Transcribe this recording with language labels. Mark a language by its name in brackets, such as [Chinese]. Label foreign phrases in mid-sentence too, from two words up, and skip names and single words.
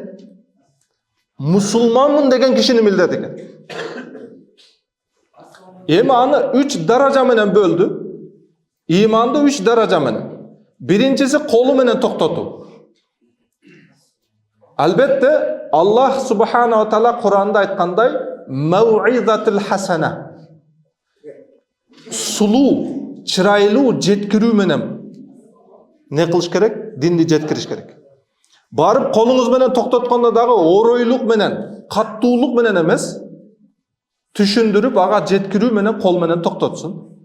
[Kyrgyz] Мусулманмын деген кишинин милдети экен. Эми аны 3 даража менен бөлдү. Иманды 3 даража менен. Биринчиси колу менен токтотуу. Албетте Аллах [Arabic] سبحانه وتعالى [Kyrgyz] Куранда айткандай, [Arabic] الموعظة الحسنة. [Kyrgyz] Сулуу, чырайлуу жеткирүү менен не кылыш керек? Динди жеткириш керек. Барып колуңуз менен токтоткондо дагы оройлук менен, каттуулук менен эмес, түшүндүрүп ага жеткирүү менен кол менен токтотсун.